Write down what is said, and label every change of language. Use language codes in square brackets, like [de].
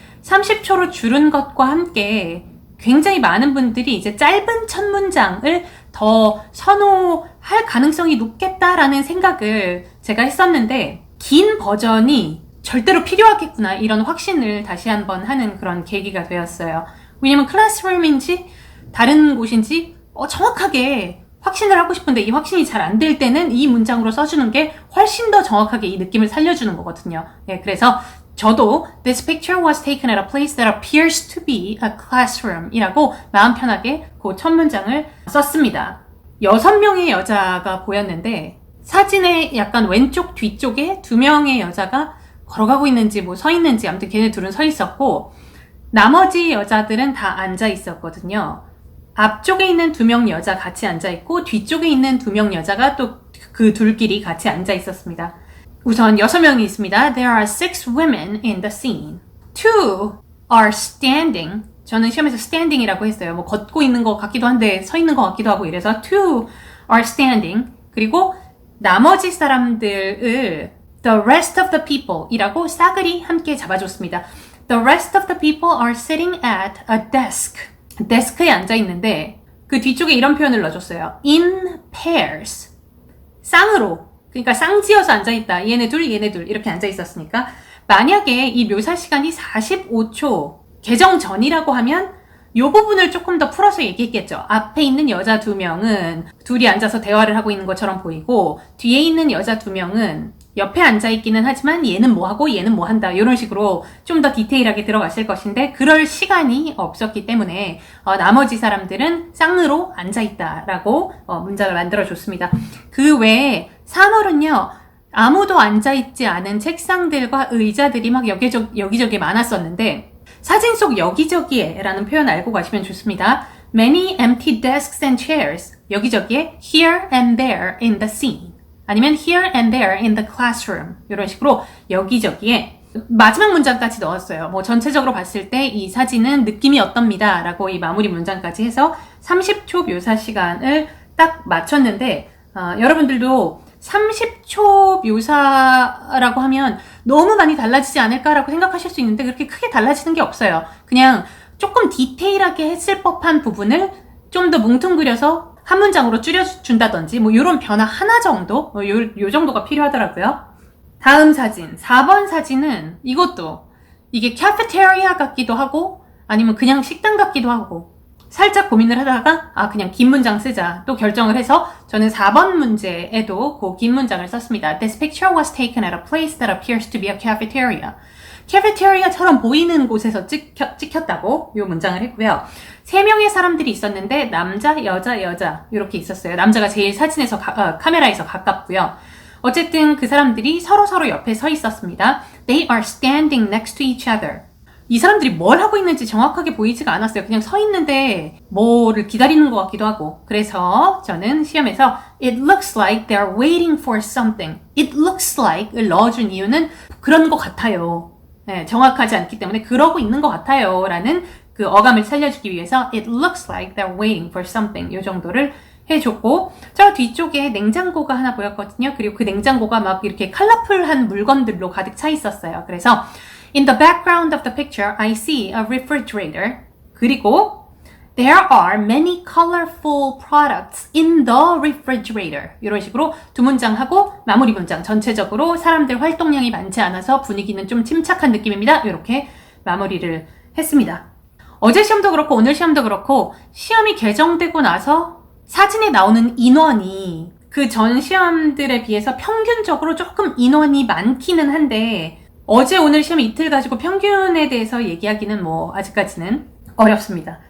[ko] 30초로 줄은 것과 함께 굉장히 많은 분들이 이제 짧은 첫 문장을 더 선호할 가능성이 높겠다라는 생각을 제가 했었는데 긴 버전이 절대로 필요하겠구나 이런 확신을 다시 한번 하는 그런 계기가 되었어요. 왜냐면 클래스룸인지 다른 곳인지 정확하게 확신을 하고 싶은데 이 확신이 잘 안 될 때는 이 문장으로 써주는 게 훨씬 더 정확하게 이 느낌을 살려주는 거거든요. 예, 그래서 저도 [en] This picture was taken at a place that appears to be a classroom [ko] 이라고 마음 편하게 그 첫 문장을 썼습니다. 6명의 여자가 보였는데 사진의 약간 왼쪽 뒤쪽에 2명의 여자가 걸어가고 있는지 서 있는지 아무튼 걔네 둘은 서 있었고 나머지 여자들은 다 앉아 있었거든요. 앞쪽에 있는 2명 여자 같이 앉아 있고 뒤쪽에 있는 2명 여자가 또 그 둘끼리 같이 앉아 있었습니다. 우선 6명이 있습니다. [en] There are 6 women in the scene. 2 are standing. [ko] 저는 시험에서 standing이라고 했어요. 걷고 있는 것 같기도 한데 서 있는 것 같기도 하고 이래서 [en] 2 are standing. [ko] 그리고 나머지 사람들을 [en] The rest of the people [ko] 이라고 싸그리 함께 잡아줬습니다. [en] The rest of the people are sitting at a desk. [ko] 데스크에 앉아 있는데 그 뒤쪽에 이런 표현을 넣어줬어요. [en] In pairs. [ko] 쌍으로. 그러니까 쌍지어서 앉아있다. 얘네 둘 이렇게 앉아있었으니까 만약에 이 묘사 시간이 45초 개정 전이라고 하면 이 부분을 조금 더 풀어서 얘기했겠죠. 앞에 있는 여자 2명은 둘이 앉아서 대화를 하고 있는 것처럼 보이고 뒤에 있는 여자 2명은 옆에 앉아있기는 하지만 얘는 뭐하고 얘는 뭐한다 이런 식으로 좀 더 디테일하게 들어갔을 것인데 그럴 시간이 없었기 때문에 나머지 사람들은 쌍으로 앉아있다라고 문장을 만들어줬습니다. 그 외에 3월은요. 아무도 앉아있지 않은 책상들과 의자들이 막 여기저기에 많았었는데 사진 속 여기저기에 라는 표현 알고 가시면 좋습니다. [en] Many empty desks and chairs [ko] 여기저기에 [en] here and there in the scene [ko] 아니면 [en] here and there in the classroom [ko] 이런 식으로 여기저기에 마지막 문장까지 넣었어요. 뭐 전체적으로 봤을 때 이 사진은 느낌이 어떻습니다. 라고 이 마무리 문장까지 해서 30초 묘사 시간을 딱 맞췄는데 여러분들도 30초 묘사라고 하면 너무 많이 달라지지 않을까라고 생각하실 수 있는데 그렇게 크게 달라지는 게 없어요. 그냥 조금 디테일하게 했을 법한 부분을 좀 더 뭉뚱그려서 한 문장으로 줄여준다든지 뭐 이런 변화 하나 정도? 요 정도가 필요하더라고요. 다음 사진, 4번 사진은 이것도 이게 카페테리아 같기도 하고 아니면 그냥 식당 같기도 하고 살짝 고민을 하다가 그냥 긴 문장 쓰자 또 결정을 해서 저는 4번 문제에도 그 긴 문장을 썼습니다. [en] This picture was taken at a place that appears to be a cafeteria. [ko] 카페테리아처럼 보이는 곳에서 찍혔다고 이 문장을 했고요. 3명의 사람들이 있었는데 남자, 여자 이렇게 있었어요. 남자가 제일 사진에서 카메라에서 가깝고요. 어쨌든 그 사람들이 서로 옆에 서 있었습니다. [en] They are standing next to each other. [ko] 이 사람들이 뭘 하고 있는지 정확하게 보이지가 않았어요. 그냥 서 있는데 뭐를 기다리는 것 같기도 하고. 그래서 저는 시험에서 [en] It looks like they're waiting for something. It looks like [ko] 을 넣어준 이유는 그런 것 같아요. 네, 정확하지 않기 때문에 그러고 있는 것 같아요. 라는 그 어감을 살려주기 위해서 [en] It looks like they're waiting for something. [ko] 이 정도를 해줬고 저 뒤쪽에 냉장고가 하나 보였거든요. 그리고 그 냉장고가 막 이렇게 컬러풀한 물건들로 가득 차 있었어요. [en] 그래서 In the background of the picture, I see a refrigerator. 그리고 There are many colorful products in the refrigerator. [ko] 이런 식으로 두 문장 하고 마무리 문장 전체적으로 사람들 활동량이 많지 않아서 분위기는 좀 침착한 느낌입니다. 이렇게 마무리를 했습니다. 어제 시험도 그렇고 오늘 시험도 그렇고 시험이 개정되고 나서 사진에 나오는 인원이 그 전 시험들에 비해서 평균적으로 조금 인원이 많기는 한데 어제 오늘 시험 이틀 가지고 평균에 대해서 얘기하기는 뭐 아직까지는 어렵습니다.